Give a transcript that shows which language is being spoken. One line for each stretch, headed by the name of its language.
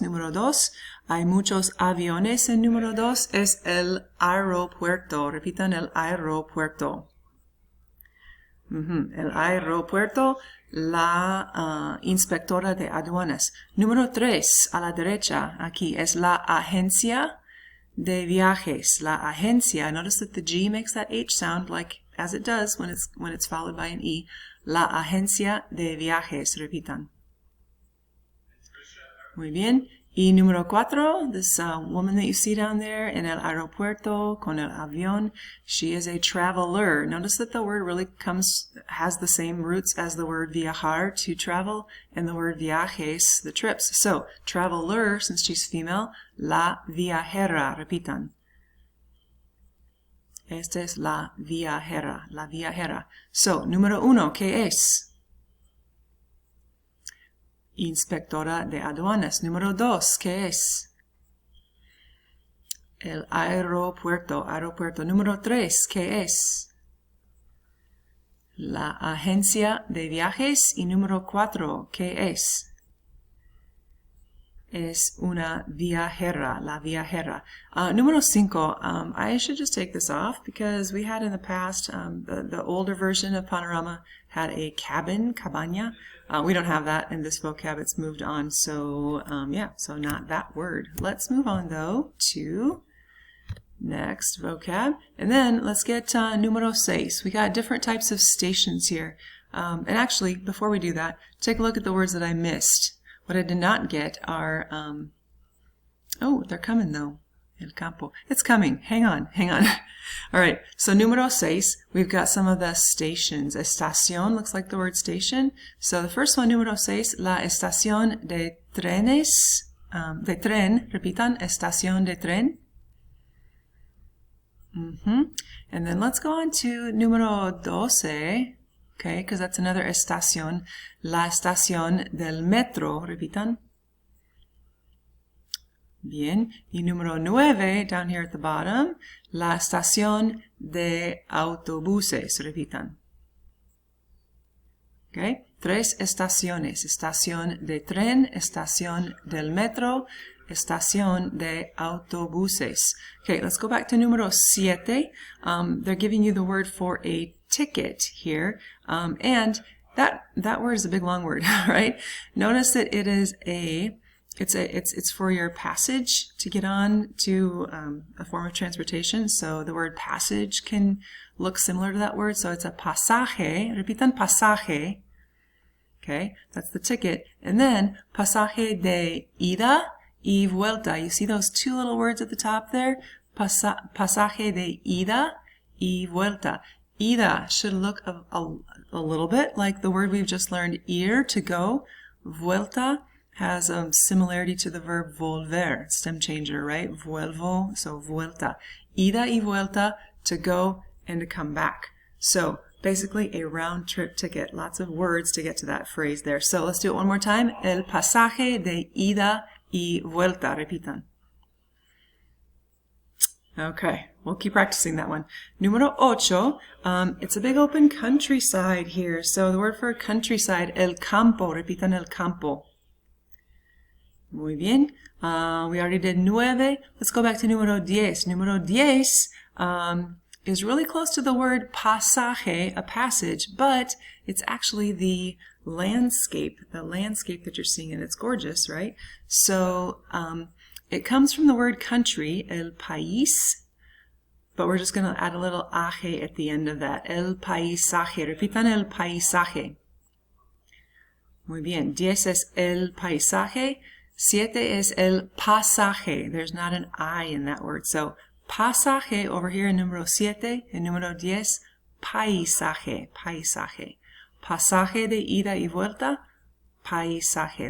Spanish: Número dos, hay muchos aviones en número dos, es el aeropuerto. Repitan, el aeropuerto. El aeropuerto, la inspectora de aduanas. Número 3, a la derecha, aquí, es la agencia de viajes.
English: La agencia, notice that the G makes that H sound as it does when it's followed by an E.
Spanish: La agencia de viajes, repitan. Muy bien.
English: Y número 4, this woman that you see down there
Spanish: en el aeropuerto con el avión,
English: she is a traveler. Notice that the word really has the same roots as the word viajar, to travel, and the word viajes, the trips. So, traveler, since she's female, la viajera, repitan.
Spanish: Esta es la viajera, la viajera.
English: So,
Spanish: número 1, ¿qué es? Inspectora de aduanas. Número 2, ¿qué es? El aeropuerto, aeropuerto. Número 3, ¿qué es? La agencia de viajes. Y número 4, ¿qué es? Es una viajera, la viajera.
English: Número 5, I should just take this off because we had in the past, the older version of Panorama had a cabin, cabaña. We don't have that in this vocab. It's moved on. So, so not that word. Let's move on, though, to next vocab. And then let's get número 6. We got different types of stations here. And actually, before we do that, take a look at the words that I missed. What I did not get are, oh, they're coming, though. El campo. It's coming. Hang on. All right. So, número 6, we've got some of the stations. Estación looks like the word station. So, the first one,
Spanish: número 6, la estación de trenes, de tren. Repitan, estación de tren.
English: And then let's go on to número 12. Okay, because that's another
Spanish: estación. La estación del metro. Repitan. Bien. Y número 9,
English: down here at the bottom,
Spanish: la estación de autobuses. Repitan. Okay. tres estaciones. Estación de tren, estación del metro, estación de autobuses.
English: Okay, let's go back to número 7. They're giving you the word for a ticket here. And that word is a big long word, right? Notice that it is it's for your passage to get on to a form of transportation. So the word passage can look similar to that word. So it's a pasaje.
Spanish: Repitan pasaje.
English: Okay, that's the ticket. And then
Spanish: pasaje de ida y vuelta.
English: You see those two little words at the top there? Pasaje de ida y vuelta. Ida should look a little bit like the word we've just learned, ir, to go. Vuelta has a similarity to the verb volver, stem changer, right? Vuelvo, so vuelta.
Spanish: Ida y vuelta,
English: to go and to come back. So basically a round trip ticket. Lots of words to get to that phrase there. So let's do it one more time.
Spanish: El pasaje de ida y vuelta. Repitan.
English: Okay, we'll keep practicing that one. Número 8, it's a big open countryside here. So the word for countryside,
Spanish: el campo. Repitan el campo. Muy bien.
English: We already did 9. Let's go back to número 10. Número 10 is really close to the word pasaje, a passage, but it's actually the landscape that you're seeing, and it's gorgeous, right? So it comes from the word country, el país, but we're just going to add a little aje at the end of that.
Spanish: El paisaje. Repitan el paisaje. Muy bien. 10 es el paisaje. 7 es el pasaje.
English: There's not an I in that word. So pasaje over here in
Spanish: número 7, en número 10, paisaje, paisaje. Pasaje de ida y vuelta, paisaje.